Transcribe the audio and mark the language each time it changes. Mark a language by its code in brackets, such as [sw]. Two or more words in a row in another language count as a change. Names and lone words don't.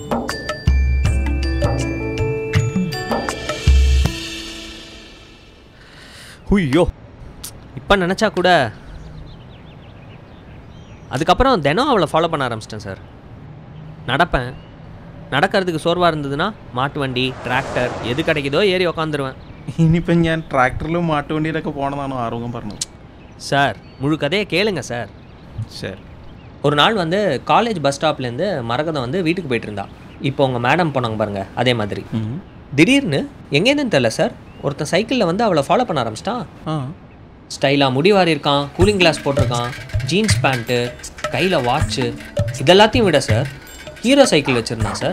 [ta] ஐயோ, இப்போ நினச்சா கூட. அதுக்கப்புறம் தினம் அவளை ஃபாலோ பண்ண ஆரம்பிச்சிட்டேன் சார். நடப்பேன். நடக்கிறதுக்கு சோர்வாக இருந்ததுன்னா மாட்டு வண்டி, டிராக்டர் எது கிடைக்குதோ ஏறி உக்காந்துருவேன். [ml] ഇനിയിപ്പം ഞാൻ ട്രാക്ടറിലും മാട്ടുവണ്ടിയിലൊക്കെ പോകണമെന്നാണോ ആരോഗ്യം പറഞ്ഞത്? [ta] சார் முழு கதையை கேளுங்க சார். சரி. ஒரு நாள் வந்து காலேஜ் பஸ் ஸ்டாப்லேருந்து மரகதம் வந்து வீட்டுக்கு போயிட்டு இருந்தா. இப்போ உங்கள் மேடம் போனாங்க பாருங்க, அதே மாதிரி. திடீர்னு எங்கேருந்துன்னு தெரில சார், ஒருத்தன் சைக்கிளில் வந்து அவளை ஃபாலோ பண்ண ஆரம்பிச்சிட்டான். ஸ்டைலாக முடிவாரி இருக்கான், கூலிங் கிளாஸ் போட்டிருக்கான், ஜீன்ஸ் பேண்ட்டு, கையில் வாட்ச்சு, இதெல்லாத்தையும் விட சார் ஹீரோ சைக்கிள் வச்சுருந்தான் சார்.